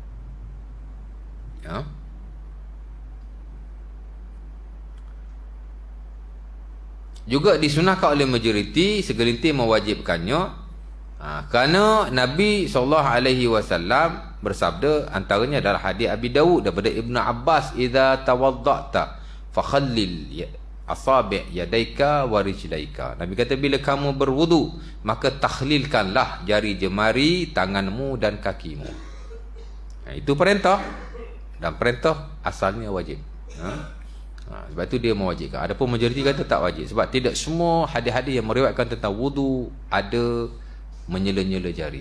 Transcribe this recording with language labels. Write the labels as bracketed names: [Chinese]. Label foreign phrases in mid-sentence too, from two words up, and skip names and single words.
[Malay] Ya. Juga disunahkan oleh majoriti, segelintir mewajibkannya, kerana Nabi SAW bersabda, antaranya adalah hadis Abi Dawud daripada Ibnu Abbas, [Arabic] إذا توضأت فخلل أصابع يديك ورجليك. [Malay] Nabi kata bila kamu berwudu, maka takhlilkanlah jari jemari tanganmu dan kakimu. Itu perintah, dan perintah asalnya wajib. Sebab itu dia mewajibkan. Adapun majoriti kata tak wajib, sebab tidak semua hadis-hadis yang meriwayatkan tentang wudu ada menyela-nyela jari.